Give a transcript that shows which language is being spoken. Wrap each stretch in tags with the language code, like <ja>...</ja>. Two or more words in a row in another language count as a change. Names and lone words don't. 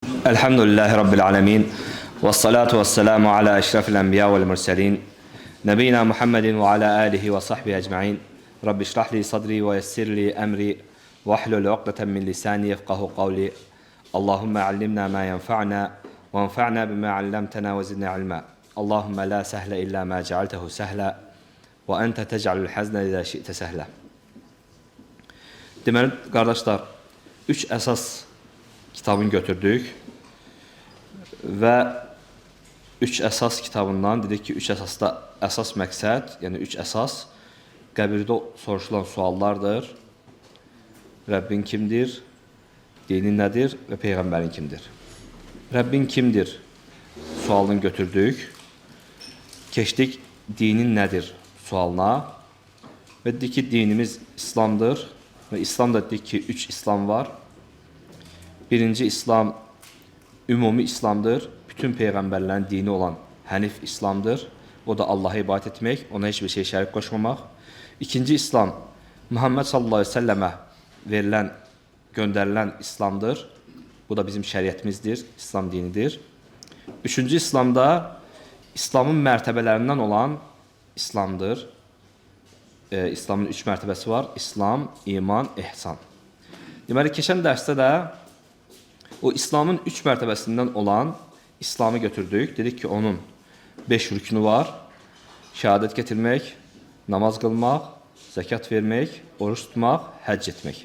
<ar>الحمد لله رب العالمين. والصلاة والسلام على أشرف الأنبياء والمرسلين. نبينا محمد وعلى آله وصحبه أجمعين. رب اشرح لي صدري ويسر لي أمري. واحلل عقدة من لساني يفقهوا قولي. اللهم علمنا ما ينفعنا. وانفعنا بما علمتنا وزدنا علما. اللهم لا سهل إلا ما جعلته سهلا. وأنت تجعل الحزن إذا شئت سهلا.</ar> <az>Deməli, qardaşlar, 3 əsas kitabını götürdük və 3 əsas kitabından dedik ki, 3 əsasda əsas məqsəd, yəni 3 əsas qəbirdə soruşulan suallardır. Rəbbin kimdir, dinin nədir və Peyğəmbərin kimdir? Rəbbin kimdir sualını götürdük, keçdik dinin nədir sualına və dedik ki, dinimiz İslamdır.</az> <tr>Ve İslam'da dedik ki 3 İslam var. Birinci İslam ümumi İslam'dır. Bütün peygamberlerin dini olan Hənif İslam'dır. O da Allah'a ibadet etmek, ona hiçbir şey şərik koşmamak. İkinci İslam Muhammed</tr> <ar>صلى الله عليه وسلم</ar> <tr>verilen, gönderilen İslam'dır.</tr> <az>Bu da bizim şəriətimizdir, İslam dinidir. Üçüncü İslam'da İslam'ın mərtəbələrindən olan İslam'dır. İslamın 3 mərtəbəsi var. İslam, iman, ihsan. Deməli, keçən dərsdə də o İslamın 3 mərtəbəsindən olan İslamı götürdük. Dedik ki, onun 5 rükünü var. Şəhadət getirmək, namaz qılmaq, zəkat vermək, oruç tutmaq, həcc etmək.</az>